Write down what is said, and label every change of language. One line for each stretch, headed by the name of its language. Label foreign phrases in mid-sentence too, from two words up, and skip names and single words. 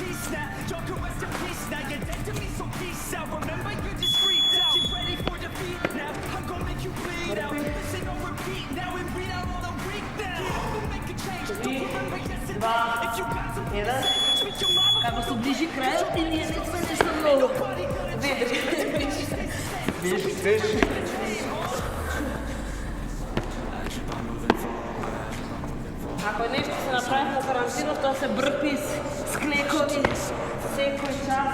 English: snap. Joker, rest in peace. Now you're dead to me, so peace out. Remember, you just freaked out. Get ready for defeat. Now I'm gonna make you bleed out. Listen or repeat now and read out all the weak now. We'll make a change. Don't remember yesterday. If you got something to say, speak your mama.
Macedonian: Како се ближи крајот и ние не сме нешто многу. Виж. Ако нешто се направи на карантина, тоа се брпи, склекови, секој час.